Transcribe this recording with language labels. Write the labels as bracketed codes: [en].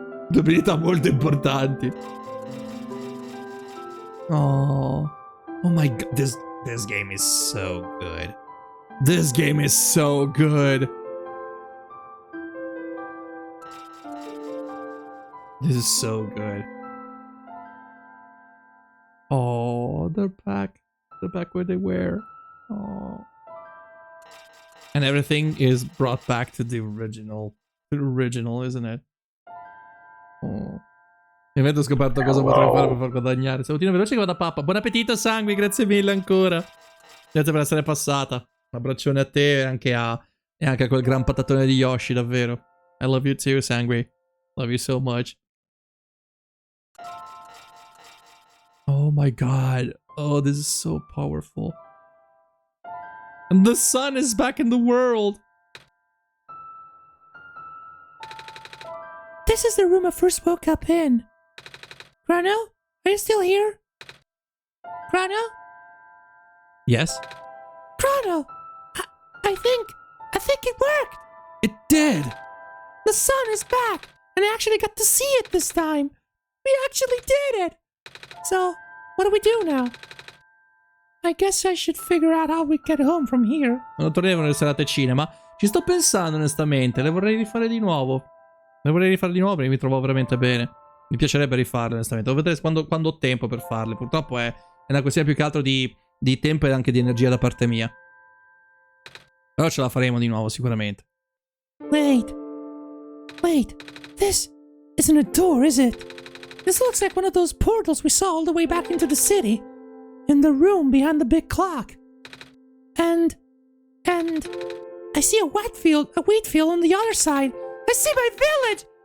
[it] Due abilità molto importanti. [en] Oh my god, this game is so good. This game is so good. This is so good. Oh, they're back. They're back where they were. Oh. And everything is brought back to the original. The original, isn't it? Oh. [it] Finalmente ho scoperto cosa potrei fare per far guadagnare. Salutino veloce che vado a pappa. Buon appetito, Sangue, grazie mille ancora. Grazie per essere passata. Un abbraccione a te e anche a quel gran patatone di Yoshi, davvero. [en] I love you too, Sangue. Love you so much. Oh my god. Oh, this is so powerful. And the sun is back in the world. This is the room I first woke up in. Chrono, are you still here? Chrono? Yes? Chrono! I think it worked! It did! The sun is back! And I actually got to see it this time! We actually did it! So, what do we do now? I guess I should figure out how we get home from here. [it] Non torneremo nelle serate cinema. Ci sto pensando onestamente, le vorrei rifare di nuovo. Perché mi trovo veramente bene. Mi piacerebbe rifarle onestamente. Devo vedere quando ho tempo per farle. Purtroppo è una questione più che altro di tempo e anche di energia da parte mia. Però ce la faremo di nuovo sicuramente. [en] Wait, this isn't a door, is it? This looks like one of those portals we saw all the way back into the city. In the room behind the big clock. And I see a wheat field on the other side. I see my village!